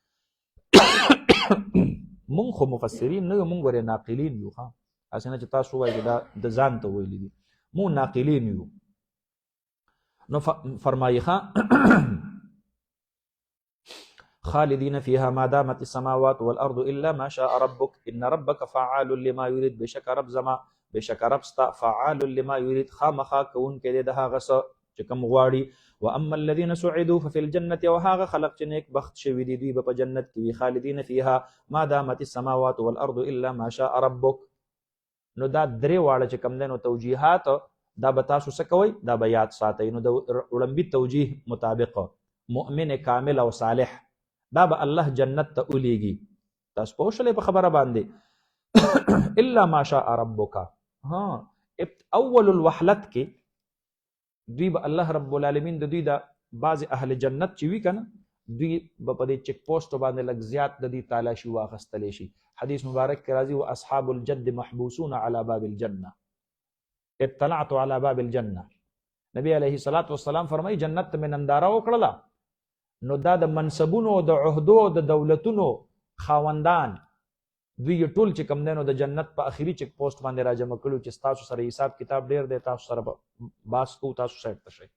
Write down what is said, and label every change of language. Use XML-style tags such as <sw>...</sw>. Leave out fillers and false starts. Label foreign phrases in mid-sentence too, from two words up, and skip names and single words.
<ps>مونږ خو مفسرین نه یو، مونږ ورې ناقلین یو. هسې نه چې تاسو وایئ چې دا د ځان ته ویلي دي، مونږ ناقلین یو. نو فرمایي</ps> <ar>خالدین فیها ما دامت السماوات والارض الا ما شاء ربک ان ربک فعال لما یرید.</ar> <ps>بشک رب زما، بشک رب ستا</ps> <ar>فعال لما یرید،</ar> <ps>خامخا کوونکی دی د هغه څه چې کوم غواړي.</ps> <ar>واما الذين سعدوا ففي الجنه،</ar> <ps>وهاغه خلق چې نیک بخت شوي دي دوی به په جنت کې وي.</ps> <ar>خالدین فیها ما دامت السماوات والارض الا ما شاء ربک.</ar> <ps>نو دا درې واړه چې کوم دی نو توجیهات دا به تاسو څه کوئ؟ دا به یاد ساتئ. نو د وړاندې توجیه مطابق مؤمن کامل او صالح دا به الله جنت ته ولیږي. تاسو پوه شولې په خبره باندې؟</ps> <ar>الا ما شاء ربک.</ar> <ps>اول الوحلت کې دوی به الله</ps> <ar>رب العالمین</ar> <ps>د دوی د بعض اهل جنت چې وي که نه، دوی به په دې</ps> <en>check post</en> <ps>باندې لږ زیات د دوی تالاشي واخیستلی شي. حدیث مبارک کې راځي</ps> <ar>واصحاب الجد محبوسون على باب الجنه اطلعت على باب الجنه.</ar> <ps>نبی</ps> <ar>علیه الصلاة والسلام</ar> <ps>فرمایي جنت ته مې ننداره وکړله، نو دا د منصبونو، د عهدو، د دولتونو خاوندان دوی ټول چې کم دی نو د جنت په اخري</ps> <en>check post</en> <ps>باندې راجمع کړو چې ستاسو سره حساب کتاب ډېر دی، تاسو سره باس کوو، تاسو سایډ ته شئ.</ps>